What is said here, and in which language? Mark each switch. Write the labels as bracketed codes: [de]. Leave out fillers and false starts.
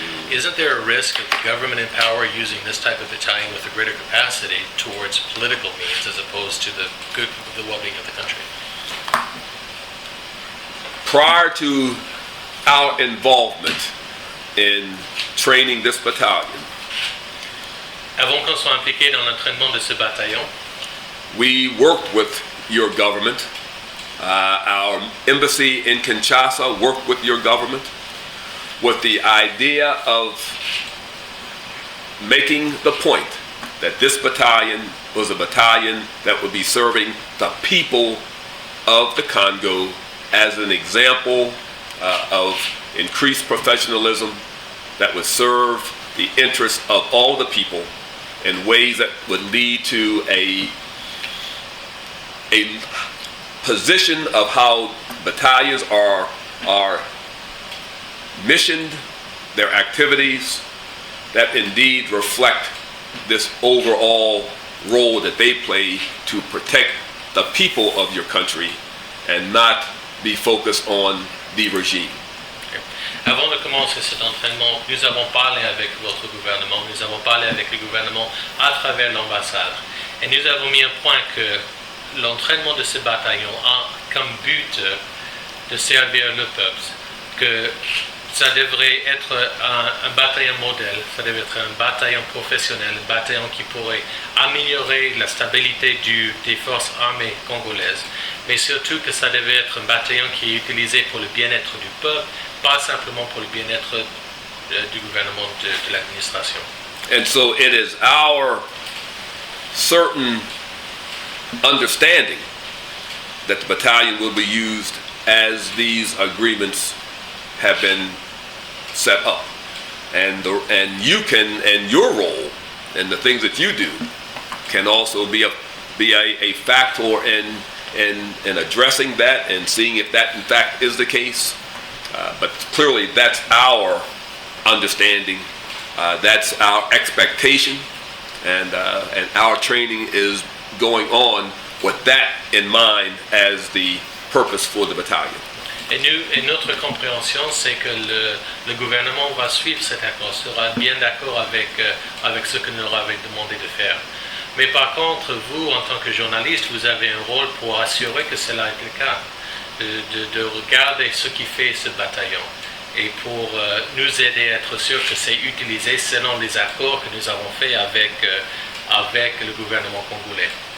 [en] Isn't there a risk of the government in power using this type of battalion with a greater capacity towards political means as opposed to the well-being of the country? Prior to our involvement in training this battalion, [fr] Avant qu'on soit impliqué dans l'entraînement de ce bataillon, [en] we worked with your government. Our embassy in Kinshasa worked with your government with the idea of making the point that this battalion was a battalion that would be serving the people of the Congo as an example of increased professionalism that would serve the interests of all the people in ways that would lead to a position of how battalions are missioned, their activities, that indeed reflect this overall role that they play to protect the people of your country and not be focused on the regime. [fr] Avant de commencer cet entraînement, nous avons parlé avec votre gouvernement, nous avons parlé avec le gouvernement à travers l'ambassade. Et nous avons mis un point que l'entraînement de ce bataillon a comme but de servir le peuple, que ça devrait être un bataillon modèle, ça devrait être un bataillon professionnel, un bataillon qui pourrait améliorer la stabilité des forces armées congolaises, mais surtout que ça devait être un bataillon qui est utilisé pour le bien-être du peuple, pas simplement pour le bien-être du gouvernement, de l'administration. [en] And so it is our certain understanding that the battalion will be used as these agreements have been set up. And you can, and your role and the things that you do can also be a factor in addressing that and seeing if that in fact is the case. But clearly that's our understanding, that's our expectation, and our training is going on with that in mind as the purpose for the battalion. [fr] Et notre compréhension, c'est que le gouvernement va suivre cet accord, sera bien d'accord avec ce que nous leur avons demandé de faire. Mais par contre, vous, en tant que journaliste, vous avez un rôle pour assurer que cela est le cas, de regarder ce qui fait ce bataillon et pour nous aider à être sûr que c'est utilisé selon les accords que nous avons faits avec le gouvernement congolais.